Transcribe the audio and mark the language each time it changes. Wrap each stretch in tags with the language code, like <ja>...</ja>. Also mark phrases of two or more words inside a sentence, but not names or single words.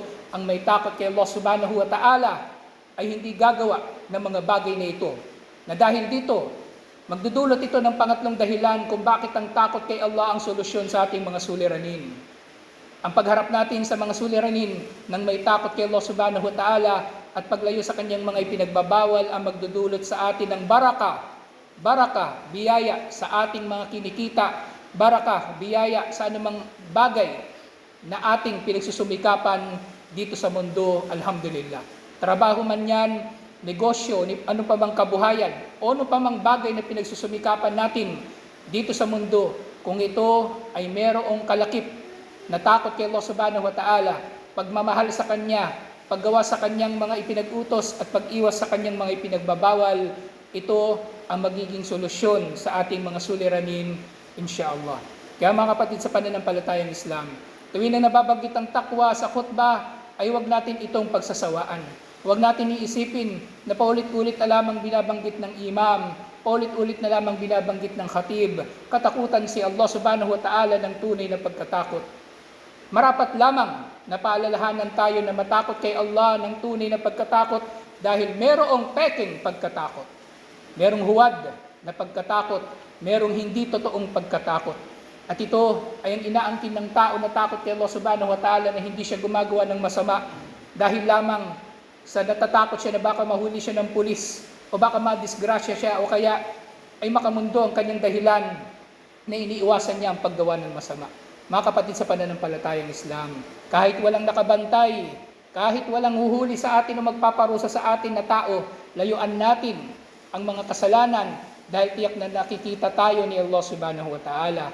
<tl>Ang may takot kay Allah</tl> <ar>سبحانه وتعالى</ar> <tl>ay hindi gagawa ng mga bagay na ito. Na dahil dito, magdudulot ito ng pangatlong dahilan kung bakit ang takot kay Allah ang solusyon sa ating mga suliranin. Ang pagharap natin sa mga suliranin ng may takot kay Allah</tl> <ar>سبحانه وتعالى</ar> <tl>at paglayo sa kanyang mga ipinagbabawal ang magdudulot sa atin ng baraka, biyaya sa ating mga kinikita, baraka, biyaya sa anumang bagay na ating pinagsusumikapan dito sa mundo, alhamdulillah. Trabaho man yan, negosyo, ano pa bang kabuhayan, o ano pa mang bagay na pinagsusumikapan natin dito sa mundo, kung ito ay merong kalakip na takot kay Allah</tl> <ar>سبحانه وتعالى,</ar> <tl>pagmamahal sa Kanya, paggawa sa Kanyang mga ipinag-utos at pag-iwas sa Kanyang mga ipinagbabawal, ito ang magiging solusyon sa ating mga suliranin, insyaallah. Kaya mga kapatid sa pananampalatayang Islam, tuwing na nababanggit ang takwa sa khutbah, ay huwag natin itong pagsasawaan. Huwag natin iisipin na paulit-ulit na lamang binabanggit ng imam, paulit-ulit na lamang binabanggit ng khatib. Katakutan si Allah</tl> <ar>سبحانه وتعالى</ar> <tl>ng tunay na pagkatakot. Marapat lamang na paalalahanan tayo na matakot kay Allah ng tunay na pagkatakot, dahil merong peking pagkatakot. Merong huwad na pagkatakot, merong hindi totoong pagkatakot. At ito ay ang inaangkin ng tao na takot kay Allah</tl> <ar>سبحانه وتعالى</ar> <tl>na hindi siya gumagawa ng masama dahil lamang sa natatakot siya na baka mahuli siya ng pulis o baka madisgrasya siya o kaya ay makamundo ang kanyang dahilan na iniiwasan niya ang paggawa ng masama. Mga kapatid sa pananampalatayang Islam, kahit walang nakabantay, kahit walang huhuli sa atin o magpaparusa sa atin na tao, layuan natin ang mga kasalanan dahil tiyak na nakikita tayo ni Allah</tl> <ar>سبحانه وتعالى.</ar>